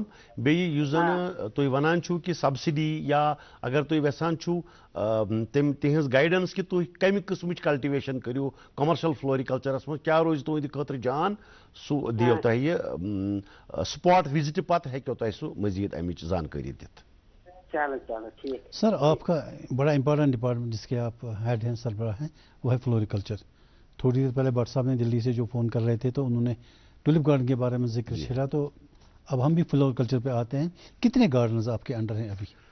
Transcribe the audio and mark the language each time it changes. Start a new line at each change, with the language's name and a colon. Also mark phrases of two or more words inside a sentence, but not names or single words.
Kashmiri: بیٚیہِ یُس زن تُہۍ ونان چھِو کہ سبسڈی، یا اگر تُہۍ یژھان چھِو تِہنٛز گایڈنس کہ تُہۍ کمہِ قٕسمٕچ کلٹِویشن کٔرِو کمرشل فلوریکلچرس منٛز، کیٛاہ روزِ تُہنٛدِ خٲطرٕ جان، سُہ دِیو تۄہہِ یہِ سپاٹ وِزٹہِ پتہٕ ہیٚکیو تۄہہِ سُہ مزید امِچ زانکٲری دِتھ۔ چلو چلو ٹھیک۔
Urdu: سر آپ کا بڑا امپورٹنٹ ڈپارٹمنٹ جس کے آپ ہیڈ ہیں، سربراہ ہیں، وہ ہے فلوریکلچر۔ تھوڑی دیر پہلے بٹ صاحب نے دلی سے جو فون کر رہے تھے تو انہوں نے
English: tulip garden
Urdu: کے بارے میں ذکر چھیڑا، تو اب ہم بھی فلوریکلچر پہ آتے ہیں۔ کتنے گارڈنز آپ کے انڈر ہیں ابھی؟